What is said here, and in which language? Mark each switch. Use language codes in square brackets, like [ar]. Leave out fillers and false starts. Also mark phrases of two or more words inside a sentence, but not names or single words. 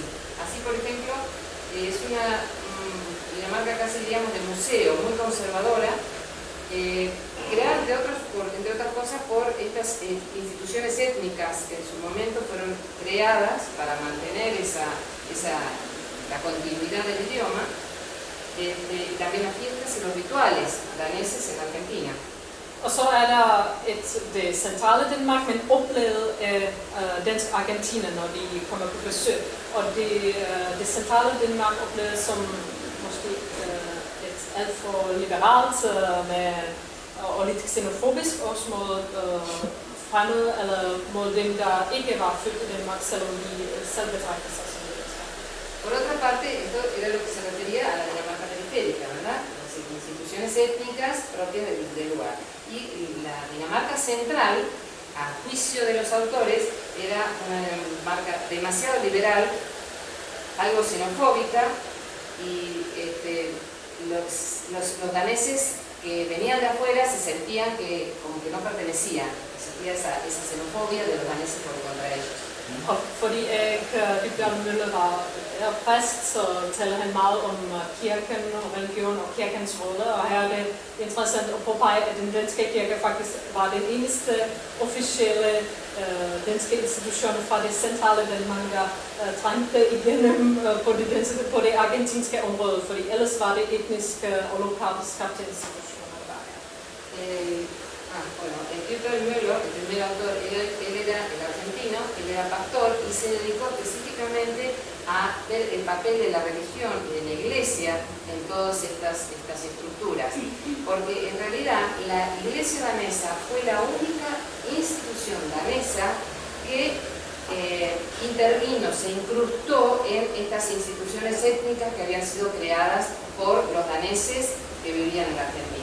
[es] Así, por ejemplo, es una Dinamarca casi, digamos, de museo, muy conservadora, creada entre otras cosas por estas instituciones étnicas que en su momento fueron creadas para mantener la continuidad del idioma, también las fiestas y los rituales daneses en Argentina. [da] Og så der det centrale Danmark, men oplevet af dansk Argentina, når de kommer på besøg. Og det centrale Danmark oplevet som måske et alt for liberalt og lidt xenofobisk også mod fremmede, eller mod dem, der ikke var født i Danmark, selvom de selv betragter sig som danskere. [es] Por otra parte, esto era lo que se refería a la Dinamarca periférica, ¿verdad? Las instituciones étnicas propias del lugar. Y la Dinamarca central, a juicio de los autores, era una Dinamarca demasiado liberal, algo xenofóbica, y los daneses que venían de afuera se sentían como que no pertenecían, sentía esa xenofobia de los daneses por contra ellos. [da] Og fordi Dybbjørn Møller var præst, så taler han meget om kirken og religion og kirkens rolle. Og her er det interessant at påpege, at den danske kirke faktisk var den eneste officielle danske institution fra det centrale Danmark, der trængte igennem på det argentinske område, fordi ellers var det etniske og lokalt skabte institutioner der. [es] Bueno, el Dybbjørn Møller, el primer autor, él era el argentino, él era pastor y se dedicó específicamente a ver el papel de la religión y de la iglesia en todas estas estructuras. Porque en realidad la iglesia danesa fue la única institución danesa que intervino, se incrustó en estas instituciones étnicas que habían sido creadas por los daneses que vivían en la Argentina.